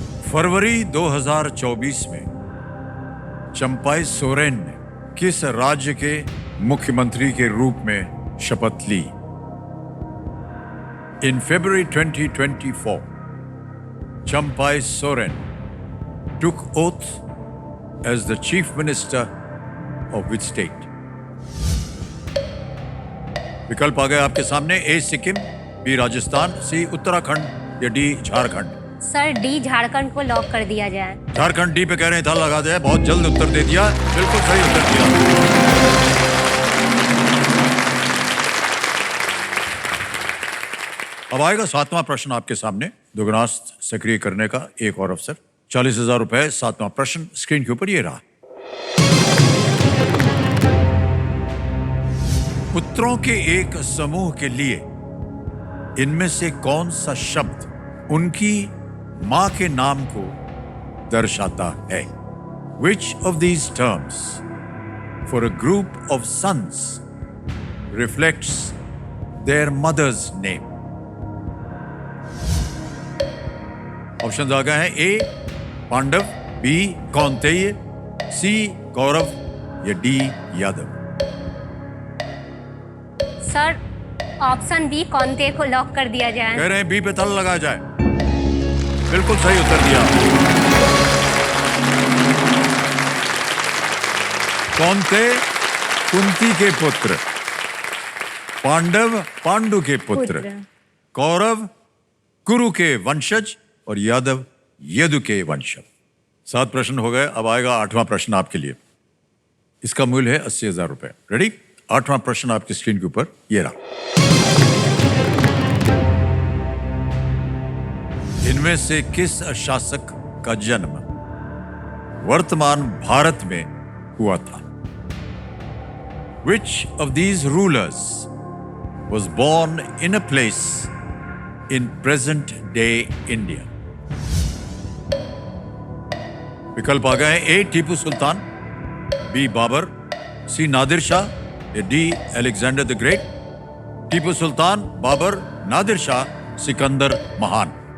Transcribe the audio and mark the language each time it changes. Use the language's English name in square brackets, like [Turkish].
[Hindi] फरवरी 2024 में चंपाई सोरेन ने किस राज्य के मुख्यमंत्री के रूप में शपथ ली? [English] In February 2024, Champai Soren took oath as the chief minister of which state? [Hindi] विकल्प आ गए आपके सामने। ए सिक्किम, बी राजस्थान, सी उत्तराखंड या D Jharkhand. Sir D Jharkhand को लॉक कर दिया जाए। झारखंड डी पे कह रहे हैं, था लगा दिया। बहुत जल्द उत्तर दे दिया, बिल्कुल सही उत्तर दिया। अब आएगा 7वां प्रश्न आपके सामने, दुगनास्त सक्रिय करने का एक और अवसर। 40,000 रुपए। 7वां प्रश्न स्क्रीन के ऊपर ये रहा। पुत्रों के एक समूह के लिए इनमें से कौन सा शब्द उनकी मां के नाम को दर्शाता है? [English] Which of these terms for a group of sons reflects their mother's name? [Hindi] Option आ गए हैं। ए पांडव, बी कौंतेय, सी कौरव या D Yadav. Sir option B कौंते को लॉक कर दिया जाए। कह रहे हैं बी पे ताला लगाया जाए। बिल्कुल सही उत्तर दिया। कौंते कुंती के पुत्र, पांडव पांडु के पुत्र, कौरव कुरु के वंशज और यादव यदु के वंशज। 7 प्रश्न हो गए। अब आएगा 8वां प्रश्न आपके लिए। इसका मूल्य है 80,000 रुपए। रेडी? 8वां प्रश्न आपकी स्क्रीन के ऊपर ये रहा। इनमें से किस शासक का जन्म वर्तमान भारत में हुआ था? [English] Which of these rulers was born in a place in present day India? [Hindi] विकल्प आ गए हैं। ए टीपू सुल्तान, बी बाबर, सी नादिर शाह या D Alexander the great. Tipu Sultan, Babar, Nadir Shah, Sikandar महान।